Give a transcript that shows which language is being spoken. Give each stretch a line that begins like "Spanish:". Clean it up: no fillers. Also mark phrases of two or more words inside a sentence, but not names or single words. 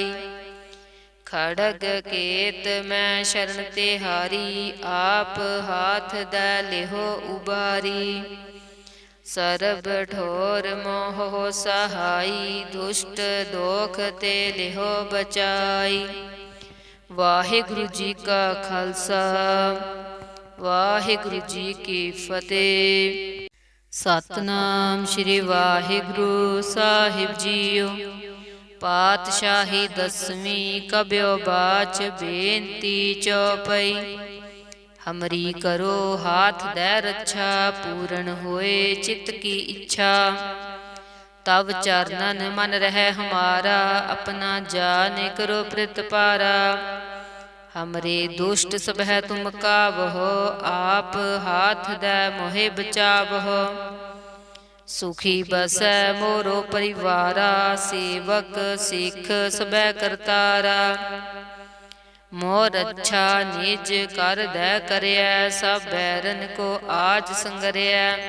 Braj: खड़ग केत मैं शरण तिहारी, आप हाथ दै लिहो उबारी। सरब ठोर मोह सहाई, दुष्ट दोख ते लिहो बचाई।
Punjabi: वाहिगुरु जी का खालसा, ਵਾਹਿਗੁਰੂ ਜੀ ਕੀ ਫਤਿਹ। ਸਤਨਾਮ ਸ਼੍ਰੀ ਵਾਹਿਗੁਰੂ ਸਾਹਿਬ ਜੀਓ। ਪਾਤਸ਼ਾਹੀ ਦਸਵੀਂ ਕਬਿਓ ਬਾਚ ਬੇਨਤੀ ਚੌਪਈ।
Braj: ਹਮਰੀ ਕਰੋ ਹਾਥ ਦੈ ਰੱਛਾ, ਪੂਰਨ ਹੋਏ ਚਿੱਤ ਕੀ ਇੱਛਾ। ਤਵ ਚਰਨਨ ਮਨ ਰਹਿ ਹਮਾਰਾ, ਆਪਣਾ ਜਾਨ ਕਰੋ ਪ੍ਰਤਪਾਰਾ। हमरे दुष्ट सब है तुम कावहो, आप हाथ दे मोहे बचावहो। सुखी बसै मोरो परिवारा, सेवक सिख सबै करतारा। मोर अच्छा निज कर दे करया, सब बैरन को आज संगरिया।